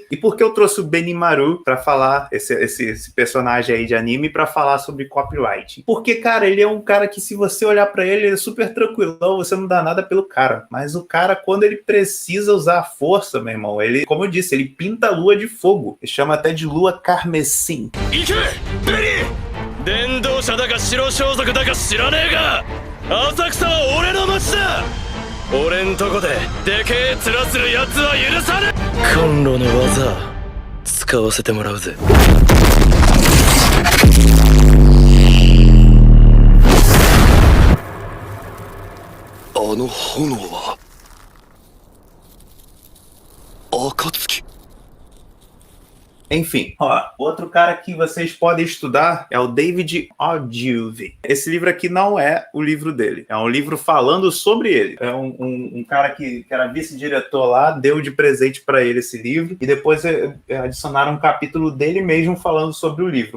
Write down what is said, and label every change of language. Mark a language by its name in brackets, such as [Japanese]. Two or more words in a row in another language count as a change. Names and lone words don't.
[Portuguese] E por que eu trouxe o Benimaru pra falar, esse personagem aí de anime, pra falar sobre copyright? Porque, cara, ele é um cara que se você olhar pra ele, ele é super tranquilão, você não dá nada pelo cara. Mas o cara, quando ele precisa usar a força, meu irmão, ele, como eu disse, ele pinta a lua de fogo. Ele chama até de lua carmesim. [Japanese] 電動車だか白装束だか知らねえが浅草は俺の街だ俺んとこででけえ面する奴は許さねえコンロの技使わせてもらうぜあの炎は暁 [Portuguese] Enfim, ó, outro cara que vocês podem estudar é o David Ogilvy. Esse livro aqui não é o livro dele, é um livro falando sobre ele. É um cara que era vice-diretor lá, deu de presente para ele esse livro e depois adicionaram um capítulo dele mesmo falando sobre o livro.